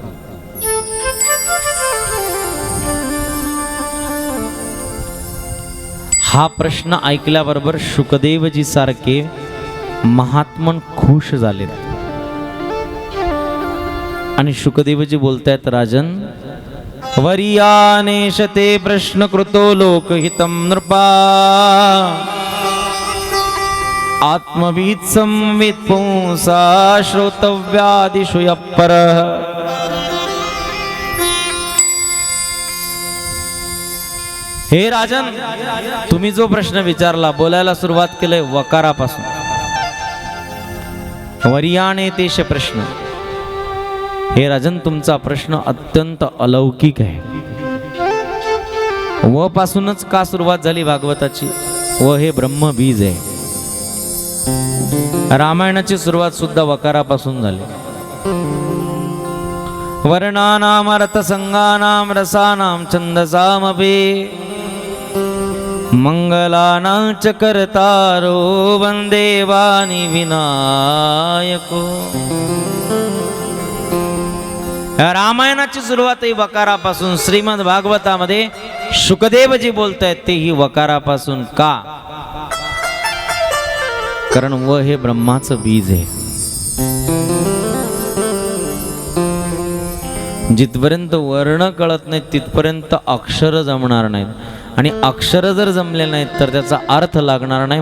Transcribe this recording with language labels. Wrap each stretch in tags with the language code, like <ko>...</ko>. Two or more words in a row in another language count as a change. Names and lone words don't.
<mr>हा प्रश्न ऐकल्याबरोबर शुकदेवजी सारखे महात्मन खुश झाले आणि शुकदेवजी बोलतायत,</mr> <sa>राजन वरियानेशते प्रश्न कृतो लोकहितं नृपा आत्मवीत संवित पुंसा श्रोतव्यादिषु यप्परः.</sa> <mr>हे राजन, तुम्ही जो प्रश्न विचारला, बोलायला सुरुवात केलंय वकारापासून.</mr> <sa>वरियानेतेश प्रश्न.</sa> <mr>हे राजन, तुमचा प्रश्न अत्यंत अलौकिक आहे. व पासूनच का सुरुवात झाली भागवताची. व हे ब्रह्मबीज आहे. रामायणाची सुरुवात सुद्धा वकारापासून झाली.</mr> <sa>वर्णानाम अर्थसंगानाम रसानां छंदसामपि मंगलानां च कर्तारो वंदे वाणी विनायको.</sa> <mr>रामायणाची सुरुवात ही वकारापासून. श्रीमद भागवतामध्ये शुकदेवजी बोलतायत तेही वकारापासून. का? कारण व हे ब्रह्माचं बीज आहे. जिथपर्यंत वर्ण कळत नाहीत तिथपर्यंत अक्षर जमणार नाहीत, आणि अक्षर जर जमले नाहीत तर त्याचा अर्थ लागणार नाही.</mr>